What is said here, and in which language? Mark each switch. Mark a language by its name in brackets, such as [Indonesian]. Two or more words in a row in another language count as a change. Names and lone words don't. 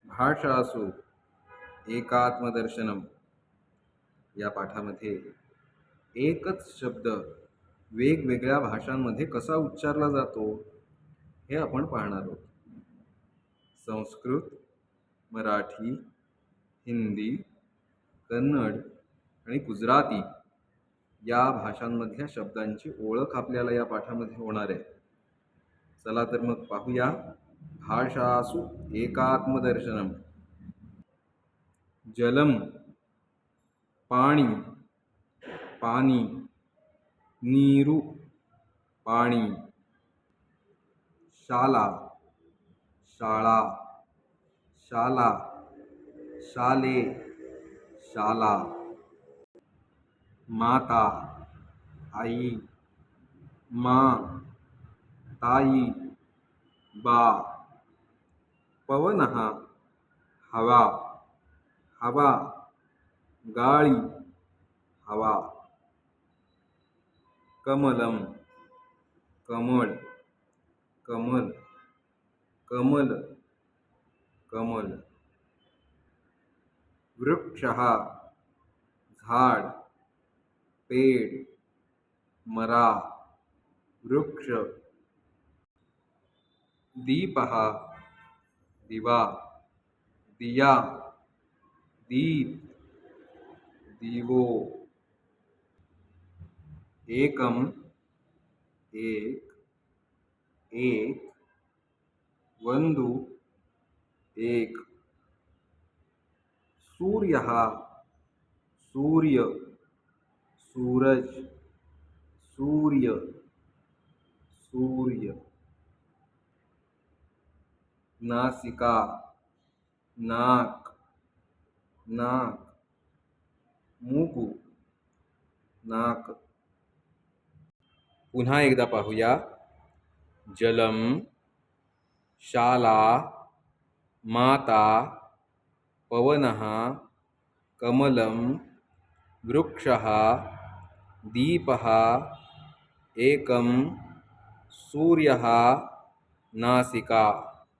[Marathi] भाषासु एकात्मदर्शनम या पाठामध्ये एकच शब्द वेगवेगळ्या भाषांमध्ये कसा उच्चारला जातो हे आपण पाहणार आहोत. संस्कृत, मराठी, हिंदी, कन्नड आणि गुजराती या भाषांमधल्या शब्दांची ओळख आपल्याला या पाठामध्ये होणार आहे. चला तर मग पाहूया. [Sanskrit] भाषासु एकात्मदर्शनम. [Marathi] जलम पाणी, पाणी. नीरू पाणी. शाला शाळा, शाला शाले शाला. माता आई, माँ ताई बा. पवनः हवा, हवा गाळी हवा. कमलम कमळ, कमल कमल कमल. वृक्षः झाड, पेड़ मरा, वृक्ष. दीपः दिवा, दिया, दीप, दीवो. एकम एक, एक. वंदु एक. सूर्यः सूर्य, सूरज, सूर्य, सूर्य. नासिका नाक, नाक. मूगु नाक. पुन्हा एकदा पाहूया. [Sanskrit] जलम, शाला, माता, पवनः, कमलम, वृक्षः, दीपः, एकम, सूर्यः, नासिका.